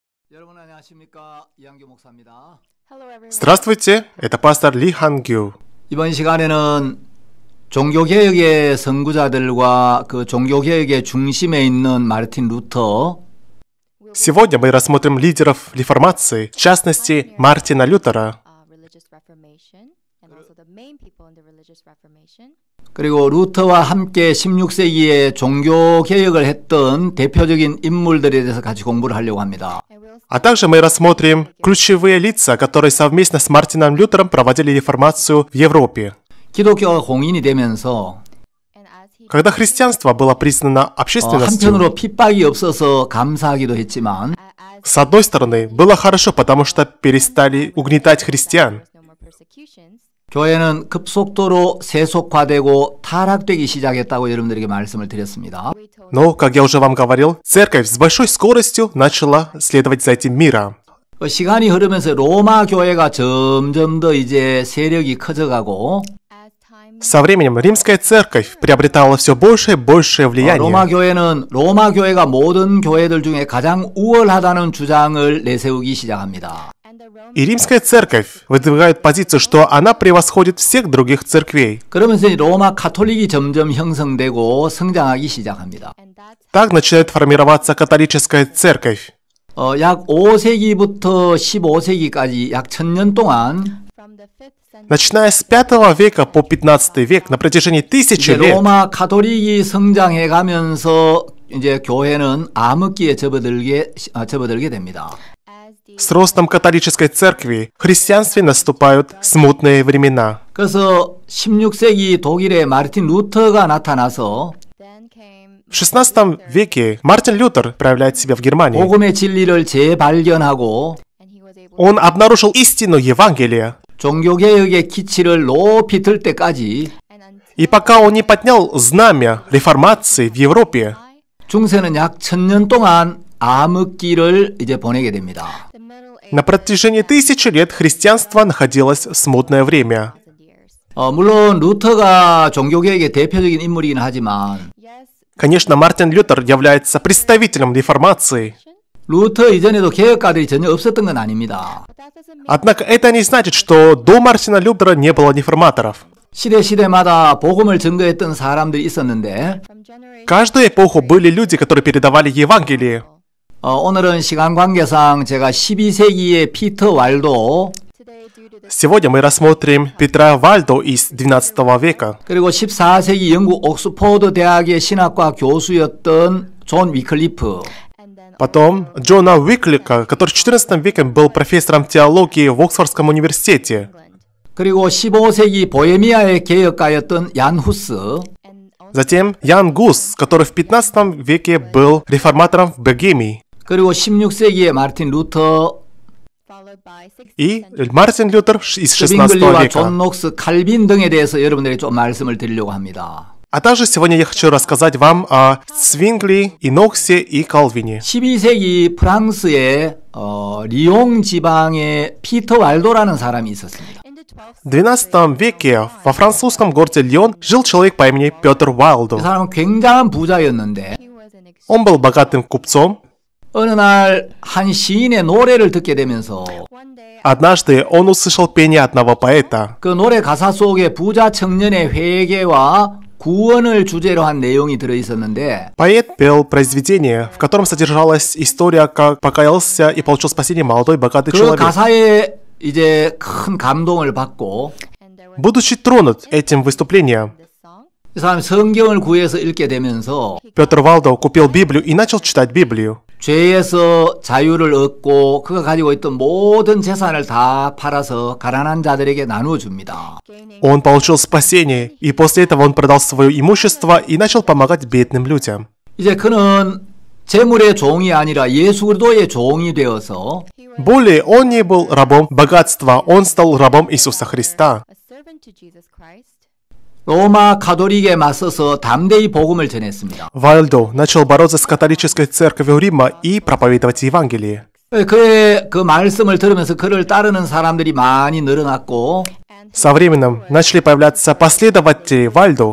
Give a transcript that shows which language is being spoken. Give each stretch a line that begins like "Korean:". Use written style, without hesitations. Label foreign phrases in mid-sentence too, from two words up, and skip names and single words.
Korean: 여러분 안녕하십니까? 이한규 목사입니다.
Russian: Здравствуйте, это пастор Ли Хангю.
Korean: 이번 시간에는 종교개혁의 선구자들과 그 종교개혁의 중심에 있는 마르틴 루터,
Russian: Сегодня мы рассмотрим лидеров реформации, в частности, Мартина Лютера.
Korean: 그리고 루터와 함께 16세기에 종교개혁을 했던 대표적인 인물들에 대해서 같이 공부를 하려고 합니다.
Russian: А также мы рассмотрим ключевые лица, которые совместно с Мартином Лютером проводили реформацию в Европе.
Korean: 기독교가 공인이 되면서
Russian: Когда христианство было признано общественностью,
Korean: 한편으로 핍박이 없어서 감사하기도 했지만
Russian: с одной стороны, было хорошо, потому что перестали угнетать христиан.
Korean: 교회는 급속도로 세속화되고 타락되기 시작했다고 여러분들에게 말씀을 드렸습니다.
Russian: Но, как я уже вам говорил, церковь с большой скоростью начала следовать за этим миром.
Korean: 시간이 흐르면서 로마 교회가 점점 더 이제 세력이 커져가고
Russian: Со временем римская церковь приобретала все большее и большее влияние.
Korean: 로마 교회는 로마 교회가 모든 교회들 중에 가장 우월하다는 주장을 내세우기 시작합니다.
Russian: И римская церковь выдвигает позицию, что она превосходит всех других церквей.
Korean: 그러면서 로마 카톨릭이 점점 형성되고 성장하기 시작합니다.
Russian: Так начинает формироваться католическая церковь.
Korean: 약 5세기부터 15세기까지 약 1000년 동안
Russian: Начиная с 5 века по 15 век, на протяжении тысячи лет,
Korean: 로마 카톨릭이 성장해 가면서 이제 교회는 암흑기에 접어들게 됩니다.
Russian: с ростом католической церкви в христианстве наступают смутные времена.
Korean: 그래서 16세기 독일의 마르틴 루터가 나타나서
Russian: В 16 веке Мартин Лютер проявляет себя в Германии.
Korean: 복음의 진리를 재발견하고
Russian: Он обнаружил истину Евангелия.
Korean: 종교개혁의 기치를 높이 들 때까지
Russian: И пока он не поднял знамя реформации в Европе,
Korean: 중세는 약 1000년 동안 암흑기를 이제 보내게 됩니다.
Russian: на протяжении тысячи лет христианство находилось в смутное время.
Korean: 물론 루터가 종교개혁의 대표적인 인물이긴 하지만
Russian: Конечно, Мартин Лютер является представителем реформации.
Korean: 루터 이전에도 개혁가들이 전혀 없었던 건 아닙니다.
Russian: Однако это не значит, что до Мартина Лютера не было реформаторов.
Korean: 시대마다 복음을 증거했던 사람들이 있었는데
Russian: Каждую эпоху были люди, которые передавали Евангелие.
Korean: 오늘은 시간 관계상 제가 12세기의 피터 왈도
Russian: Сегодня мы рассмотрим Петра Вальдо из XII века,
Korean: 그리고 14세기 영국 옥스포드 대학의 신학과 교수였던 존 위클리프
Russian: потом Джона Уиклика, который в XIV веке был профессором теологии в Оксфордском университете,
Korean: 그리고 15세기 보헤미아의 개혁가였던 얀 후스
Russian: затем Ян Гус, который в XV веке был реформатором в Богемии,
Korean: 그리고 16세기의 마르틴 루터
Russian: и Мартин Лютер из XVI
Korean: 빙글리와
Russian: века.
Korean: 존 녹스, 칼빈 등에 대해서 여러분들에게 좀 말씀을 드리려고 합니다.
Russian: А также сегодня я хочу рассказать вам о Свингли, Иноксе и Калвине.
Korean: 12세기 프랑스의 리옹 지방에 피터 왈도라는 사람이 있었습니다.
Russian: В XII веке во французском городе Лион жил человек по имени Петр
Korean: 이
Russian: Вайлдо.
Korean: 사람은 굉장한 부자였는데
Russian: Он был богатым купцом.
Korean: 어느 날 한 시인의 노래를 듣게 되면서
Russian: Однажды он услышал пение одного поэта.
Korean: 그 노래 가사 속에 부자 청년의 회개와 구원을 주제로 한 내용이 들어있었는데
Russian: Поэт пел произведение, в котором содержалась история, как покаялся и получил спасение молодой богатый
Korean: 그
Russian: человек.
Korean: 가사에 이제 큰 감동을 받고
Russian: Будучи тронут этим выступлением,
Korean: 이 사람이 성경을 구해서 읽게 되면서
Russian: Петр Вайлдо купил Библию и начал читать Библию.
Korean: 죄에서 자유를 얻고 그가 가지고 있던 모든 재산을 다 팔아서 가난한 자들에게 나누어 줍니다.
Russian: Он получил спасение, и после этого он продал свое имущество и начал помогать бедным людям.
Korean: 이제 그는 재물의 종이 아니라 예수 그리스도의 종이 되어서
Russian: Более он не был рабом богатства, он стал рабом Иисуса Христа.
Korean: 로마 가톨릭에 맞서서 담대히 복음을 전했습니다.
Russian: Вальдо начал бороться с католической церковью Рима и проповедовать Евангелие.
Korean: 그의 그 말씀을 들으면서 그를 따르는 사람들이 많이 늘어났고
Russian: Со временем начали появляться последователи Вальдо,